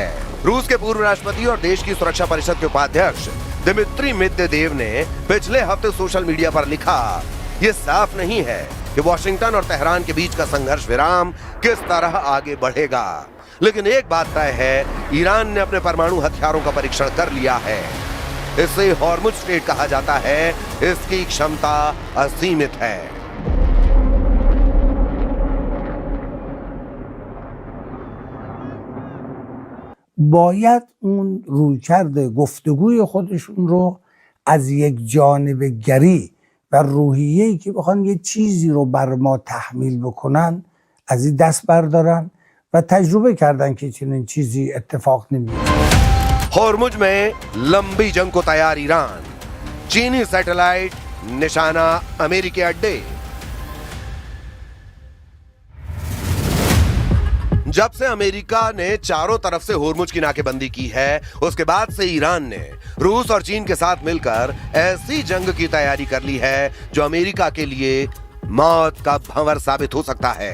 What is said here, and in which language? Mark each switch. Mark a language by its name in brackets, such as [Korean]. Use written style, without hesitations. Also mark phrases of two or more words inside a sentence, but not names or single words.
[Hindi] रूस के पूर्व राष्ट्रपति और देश की सुरक्षा परिषद के उपाध्यक्ष दिमित्री मेदवेदेव ने पिछले हफ्ते [English] social media [Hindi] पर लिखा, ये साफ नहीं है कि वॉशिंगटन और तेहरान के बीच का संघर्ष विराम किस तरह आगे बढ़ेगा, लेकिन एक बात तय है, ईरान ने अपने परमाणु हथियारों का परीक्षण कर लिया है। इसे हॉर्मुज स्ट्रेट कहा जाता है। इसकी क्षमता असीमित है। [Persian] باید اون رویکرد گفتگوی خودشون رو از یک جانبه‌گری و روحیه‌ای که بخوان یه چیزی رو بر ما تحمیل بکنن از این دست بردارن و تجربه کردن که چنین چیزی اتفاق نمیفته. [Hindi] हॉर्मुज में लंबी जंग को तैयार ईरान, चीनी सैटेलाइट निशाना अमेरिकी अड्डे। जब से अमेरिका ने चारों तरफ से हॉर्मुज की नाकेबंदी की है, उसके बाद से ईरान ने रूस और चीन के साथ मिलकर ऐसी जंग की तैयारी कर ली है जो अमेरिका के लिए मौत का भंवर साबित हो सकता है।